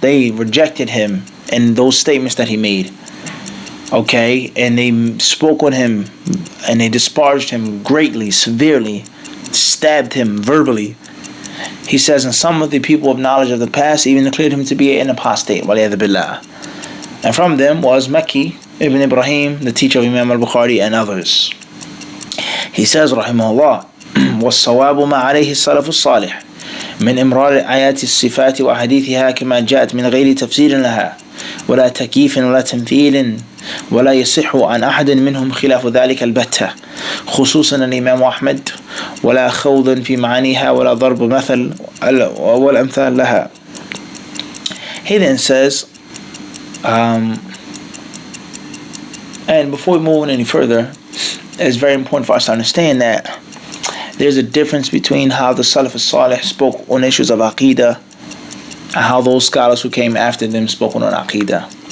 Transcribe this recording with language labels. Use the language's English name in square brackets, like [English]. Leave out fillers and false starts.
[English] They rejected him in those statements that he made. Okay, and they spoke on him and they disparaged him greatly, severely, stabbed him verbally. He says, and some of the people of knowledge of the past even declared him to be an apostate, [Arabic] waliyadhu billah. [English] And from them was Makki ibn Ibrahim, the teacher of Imam al-Bukhari, and others. He says, [Arabic] rahimahullah, وَالصَّوَابُ مَا عَلَيْهِ السَّلَفُ الصَّالِحِ من إمرار آيات الصفات وأحاديثها كما جاءت من غير تفسير لها ولا تكييف ولا تمثيل ولا يصح عن أحد منهم خلاف ذلك البتة خصوصا الإمام أحمد ولا خوض في معانيها ولا ضرب مثل والأمثال لها. [English] He then says, and before we move on any further, it's very important for us to understand that there's a difference between how the Salaf as-Salih spoke on issues of Aqidah and how those scholars who came after them spoke on Aqidah.